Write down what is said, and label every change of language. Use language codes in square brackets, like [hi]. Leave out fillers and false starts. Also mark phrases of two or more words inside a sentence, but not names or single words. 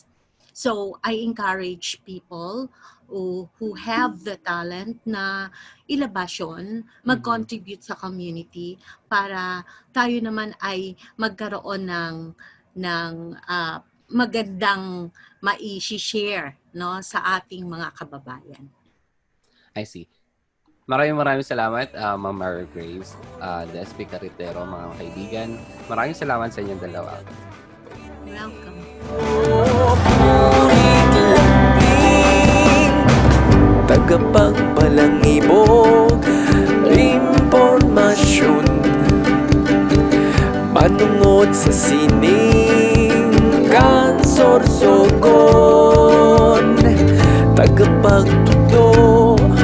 [en] So, I encourage people who have the talent [tl] na ilabas yun, mag-contribute sa community para tayo naman ay magkaroon ng magandang mai-share, no, sa ating mga kababayan. [en] I see. [tl] Maraming salamat, Ma'am Marigrace Despi Carretero, mga kaibigan. Maraming salamat sa inyong dalawa. [en] Welcome. [bik] Tagapagpalangibog impormasyon, manungod sa sining kan Sorsogon, tagapagtugdo